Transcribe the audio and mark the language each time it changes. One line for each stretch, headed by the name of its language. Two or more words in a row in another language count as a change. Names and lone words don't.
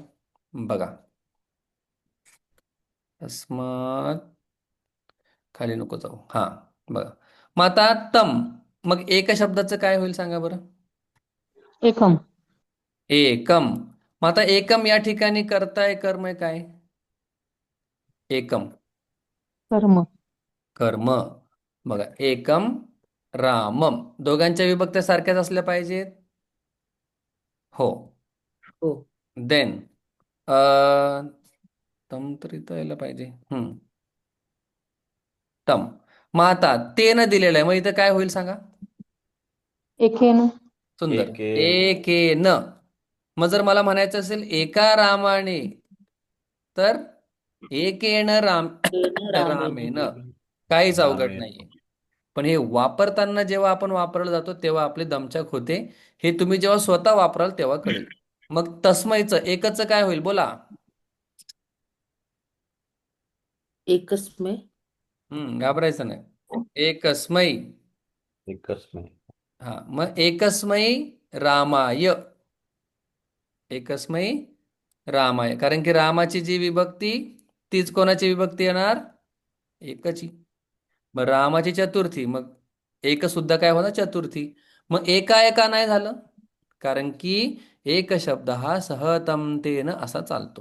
Marathi: बघा. अस्मात, खाली नको जाऊ. हा, बघा. मग आता तम. मग एक शब्दाचं काय होईल सांगा बरं?
Sanskrit: एकम. एकम.
Marathi: मग आता एकम या ठिकाणी कर्ता कर्म आहे काय?
Sanskrit: एकम
Marathi: कर्म. कर्म. बघा,
Sanskrit: एकम रामम.
Marathi: दोघांच्या विभक्त्या सारख्याच असल्या पाहिजेत. हो. हो. देन तम तर इथं यायला पाहिजे.
Sanskrit: तम.
Marathi: मग आता तेन दिलेलं आहे, मग इथं काय होईल सांगा?
Sanskrit: एकेन.
Marathi: सुंदर.
Sanskrit: एके एकेन.
Marathi: मग जर मला म्हणायचं असेल एका रामाने, तर
Sanskrit: एकेन राम तेन रामेन. रामेन.
Marathi: काहीच अवघड
Sanskrit: रामे
Marathi: नाहीये. पण हे वापरताना जेव्हा आपण वापरलं जातो तेव्हा आपले दमछाक होते. हे तुम्ही जेव्हा स्वतः वापराल तेव्हा कळेल. मग तस्मैचं एकच काय होईल बोला?
Sanskrit: एकस्मै.
Marathi: घाबरायचं नाही. एकस्मै. एकच नाही. हा, मग
Sanskrit: एकस्मै रामाय. एकस्मै रामाय,
Marathi: कारण की रामाची जी विभक्ती, तीच कोणाची विभक्ती येणार? एकची. मग रामाची चतुर्थी, मग एक सुद्धा काय होणार? चतुर्थी. मग एका एका नाही झालं, कारण की एक शब्द हा सहतमतेनं असा चालतो.